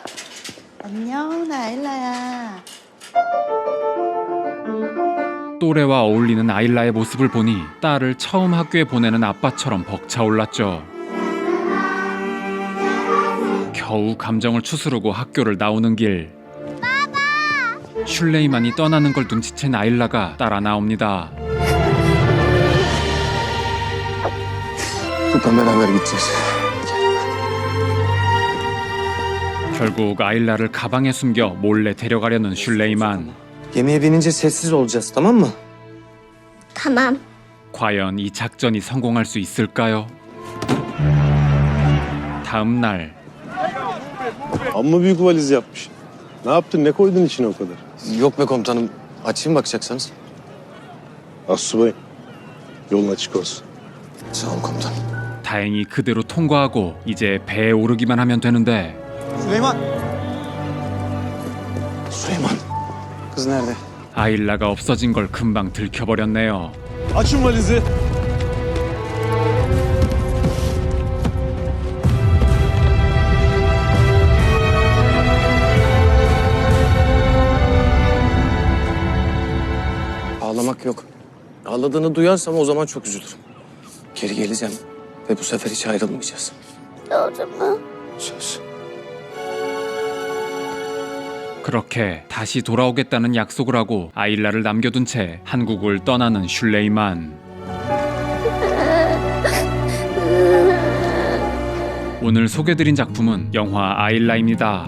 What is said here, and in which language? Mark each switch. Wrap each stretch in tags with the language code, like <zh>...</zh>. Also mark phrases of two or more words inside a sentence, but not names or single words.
<ko>안녕, 나 알라야. 또래와 어울리는 아일라의 모습을 보니 딸을 처음 학교에 보내는 아빠처럼 벅차올랐죠. 겨우 감정을 추스르고 학교를 나오는 길. 슐레이만이 떠나는 걸 눈치챈 아일라가 따라 나옵니다.</ko> <tr>Buradan beraber gideceğiz.</tr> <ko>결국 아일라를 가방에 숨겨 몰래 데려가려는 슐레이만.</ko> <tr>Gemiye binince sessiz olacağız, tamam mı? Tamam.</tr> <ko>과연 이 작전이 성공할 수 있을까요? 다음 날</ko> <tr>Amma büyük valiz yapmış. Ne yaptın? Ne koydun içine o kadar? Yok be komutanım. Açayım bakacaksanız. Assubayım. Yolun açık olsun. Sağ olun komutanım.</tr> <ko>다행히 그대로 통과하고 이제 배에 오르기만 하면 되는데</ko> <tr>Süleyman. Süleyman. Kız nerede?</tr> <ko>아일라가 없어진 걸 금방 들켜버렸네요.</ko> <tr>Açın valizi. Ağlamak yok. Ağladığını duyarsam o zaman çok üzülürüm. Geri geleceğim ve bu sefer hiç ayrılmayacağız. Doğru mu? Söz.</tr> <ko>그렇게 다시 돌아오겠다는 약속을 하고 아일라를 남겨둔 채 한국을 떠나는 슐레이만. 오늘 소개드린 작품은 영화 아일라입니다.</ko>